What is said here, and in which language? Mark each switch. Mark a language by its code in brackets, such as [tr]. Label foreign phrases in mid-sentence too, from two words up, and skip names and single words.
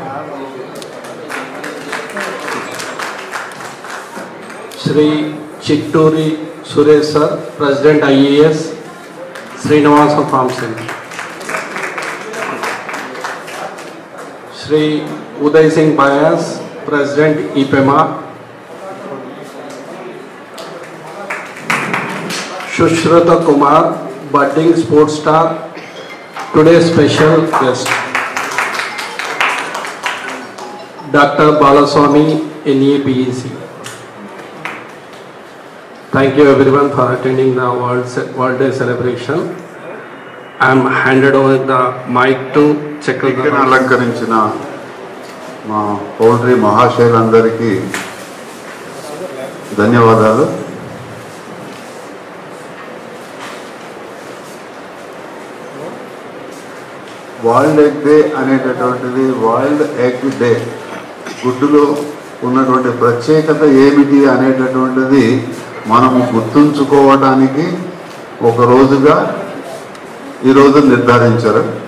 [en] Shri Chitturi Suresh sir, President IAS, Srinivasa Farm Center. Shri Uday Singh Bayas, President IPEMA. Shushrata Kumar, budding sports star, today's special guest. Dr. Balaswamy, NEPEC. Thank you everyone for attending the World Day celebration. I am handed over the mic to Chakradhar. [te] అలంకరించిన మా పౌల్ట్రీ మహాశయులందరికీ ధన్యవాదాలు. [en] World Egg Day [te] అనేటటువంటిది [en] World Egg Day, [te] గుడ్డులో ఉన్నటువంటి ప్రత్యేకత ఏమిటి అనేటటువంటిది మనము గుర్తుంచుకోవడానికి ఒక రోజుగా ఈరోజు నిర్ధారించారు.